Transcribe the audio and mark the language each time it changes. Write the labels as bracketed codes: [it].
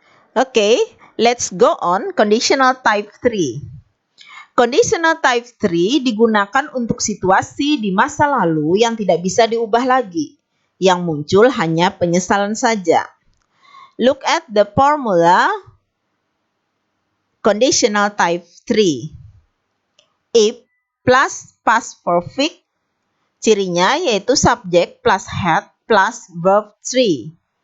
[en] Okay, let's go on conditional type 3. [id] Conditional type 3 digunakan untuk situasi di masa lalu yang tidak bisa diubah lagi. Yang muncul hanya penyesalan saja. [en] Look at the formula conditional type 3. If plus past perfect, [id] cirinya yaitu [en] subject plus had plus verb 3.